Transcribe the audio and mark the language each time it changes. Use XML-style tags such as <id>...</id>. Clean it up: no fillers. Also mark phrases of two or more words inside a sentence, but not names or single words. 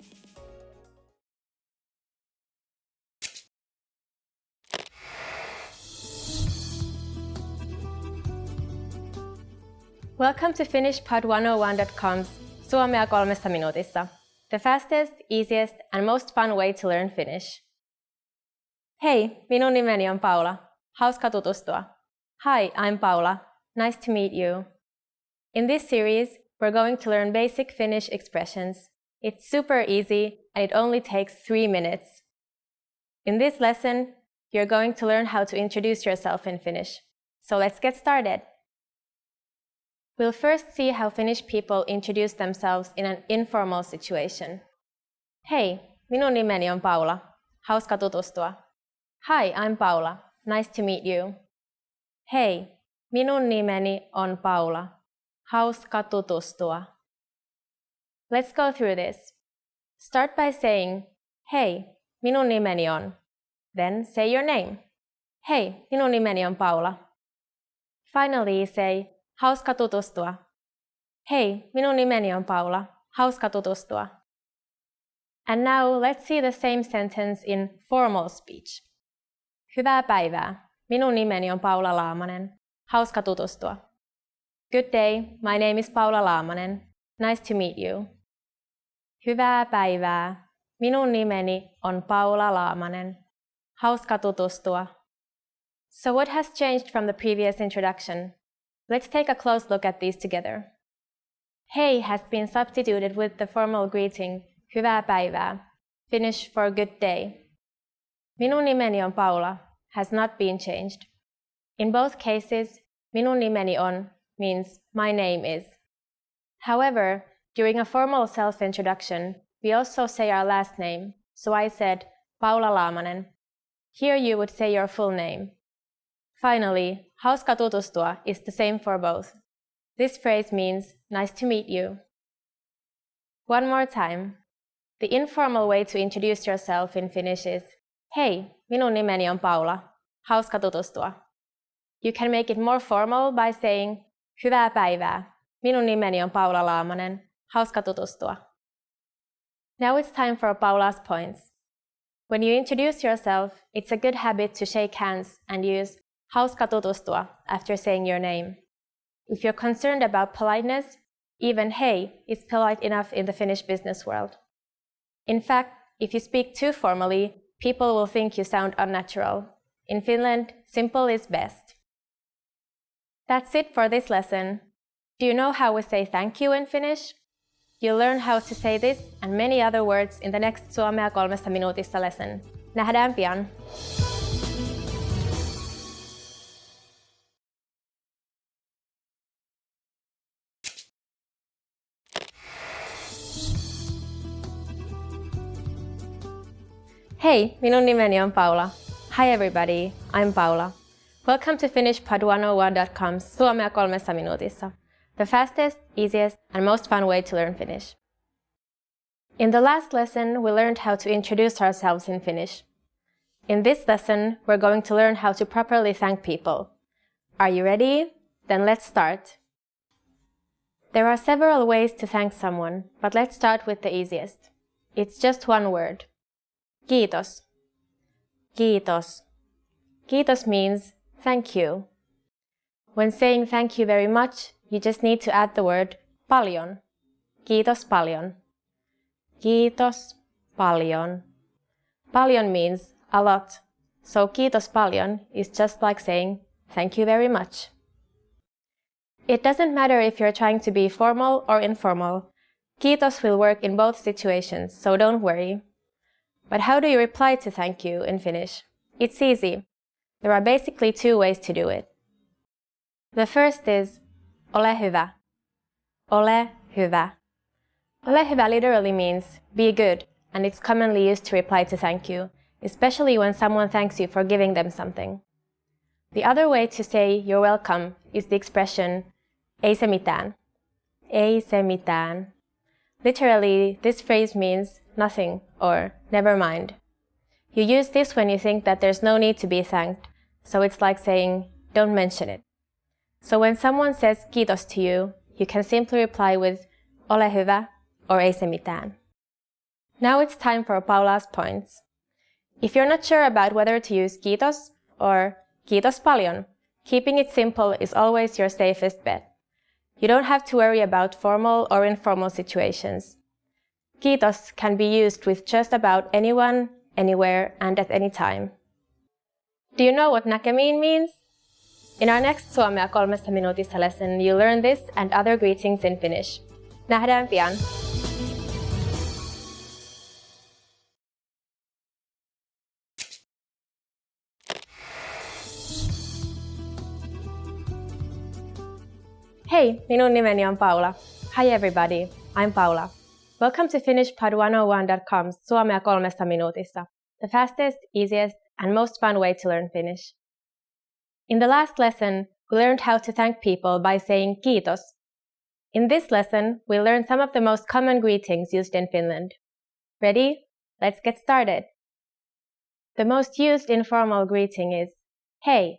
<en>Welcome to FinishPod101.com's Suomea 3 minuutissa, the fastest, easiest, and most fun way to learn Finnish.</en> <fi>Hei, minun nimeni on Paula. Hauska tutustua.</fi> <en>Hi, I'm Paula. Nice to meet you. In this series, we're going to learn basic Finnish expressions. It's super easy, and it only takes 3 minutes. In this lesson, you're going to learn how to introduce yourself in Finnish. So let's get started. We'll first see how Finnish people introduce themselves in an informal situation.</en> <fi>Hei, minun nimeni on Paula. Hauska tutustua.</fi> <en>Hi, I'm Paula. Nice to meet you.</en> <fi>Hei, minun nimeni on Paula. Hauska tutustua.</fi> <en>Let's go through this. Start by saying,</en> <fi>Hei, minun nimeni on.</fi> <en>Then say your name.</en> <fi>Hei, minun nimeni on Paula.</fi> <en>Finally say,</en> <fi>Hauska tutustua. Hei, minun nimeni on Paula. Hauska tutustua.</fi> <en>And now let's see the same sentence in formal speech.</en> <fi>Hyvää päivää. Minun nimeni on Paula Laamanen. Hauska tutustua.</fi> <en>Good day. My name is Paula Laamanen. Nice to meet you.</en> <fi>Hyvää päivää. Minun nimeni on Paula Laamanen. Hauska tutustua.</fi> <en>So what has changed from the previous introduction? Let's take a close look at these together. Hei has been substituted with the formal greeting</en> <fi>Hyvää päivää,</fi> <en>Finnish for good day.</en> <fi>Minun nimeni on Paula</fi> <en>has not been changed. In both cases,</en> <fi>minun nimeni on</fi> <en>means my name is. However, during a formal self-introduction, we also say our last name, so I said Paula Laamanen. Here you would say your full name. Finally,</en> <fi>hauska tutustua</fi> <en>is the same for both. This phrase means nice to meet you. One more time. The informal way to introduce yourself in Finnish is</en> <fi>Hei, minun nimeni on Paula. Hauska tutustua.</fi> <en>You can make it more formal by saying</en> <fi>Hyvää päivää. Minun nimeni on Paula Laamanen. Hauska tutustua.</fi> <en>Now it's time for Paula's points. When you introduce yourself, it's a good habit to shake hands and use</en> <fi>hauska tutustua</fi> <en>after saying your name. If you're concerned about politeness, Even hey is polite enough in the Finnish business world. In fact, if you speak too formally, people will think you sound unnatural. In Finland, simple is best. That's it for this lesson. Do you know how we say thank you in Finnish? You'll learn how to say this and many other words in the next Suomea 3 minuutissa lesson.</en> <fi>Nähdään pian! Hey, minun nimeni on Paula.</fi> <en>Hi everybody, I'm Paula. Welcome to finishpod101.com's Suomea 3 minuutissa, the fastest, easiest, and most fun way to learn Finnish. In the last lesson, we learned how to introduce ourselves in Finnish. In this lesson, we're going to learn how to properly thank people. Are you ready? Then let's start. There are several ways to thank someone, but let's start with the easiest. It's just one word.</en> <fi>Kiitos. Kiitos. Kiitos</fi> <en>means thank you. When saying thank you very much, you just need to add the word paljon.</en> <fi>Kiitos paljon. Kiitos paljon.</fi> <en>Paljon means a lot, so</en> <fi>kiitos paljon</fi> <en>is just like saying thank you very much. It doesn't matter if you're trying to be formal or informal. Kiitos will work in both situations, so don't worry. But how do you reply to thank you in Finnish? It's easy. There are basically two ways to do it. The first is</en> <fi>ole hyvä. Ole hyvä. Ole hyvä</fi> <en>literally means be good, and it's commonly used to reply to thank you, especially when someone thanks you for giving them something. The other way to say you're welcome is the expression</en> <fi>ei se mitään. Ei se mitään.</fi> <en>Literally, this phrase means nothing or never mind. You use this when you think that there's no need to be thanked, so it's like saying, don't mention it. So when someone says kiitos to you, you can simply reply with</en> <fi>ole hyvä</fi> <en>or</en> <fi>ei se mitään.</fi> <en>Now it's time for Paula's points. If you're not sure about whether to use kiitos or</en> <fi>kiitos paljon,</fi> <en>keeping it simple is always your safest bet. You don't have to worry about formal or informal situations. Kiitos can be used with just about anyone, anywhere, and at any time. Do you know what näkemiin means? In our next Suomea 3 minuutissa lesson, you'll learn this and other greetings in Finnish.</en> <fi>Nähdään pian! Hey, minun nimeni on Paula.</fi> <en>Hi everybody, I'm Paula. Welcome to finishpod101.com's Suomea 3 minuutissa, the fastest, easiest, and most fun way to learn Finnish. In the last lesson, we learned how to thank people by saying kiitos. In this lesson, we'll learn some of the most common greetings used in Finland. Ready? Let's get started. The most used informal greeting is hey.</en>